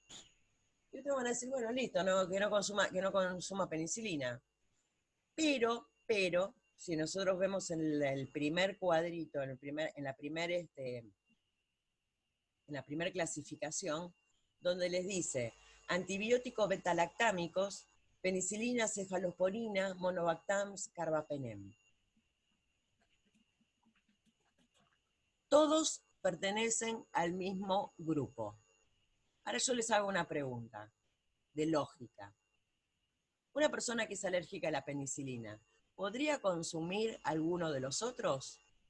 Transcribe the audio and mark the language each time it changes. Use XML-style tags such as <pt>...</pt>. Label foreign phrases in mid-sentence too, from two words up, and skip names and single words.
<es>Y ustedes van a decir, bueno, listo, que no consuma penicilina. Pero, si nosotros vemos en el primer cuadrito, en la primera clasificación, donde les dice antibióticos betalactámicos, penicilina, cefalosporina, monobactams, carbapenem. Todos pertenecen al mismo grupo. Ahora yo les hago una pregunta de lógica. Una persona que es alérgica a la penicilina, ¿podría consumir alguno de los otros?</es>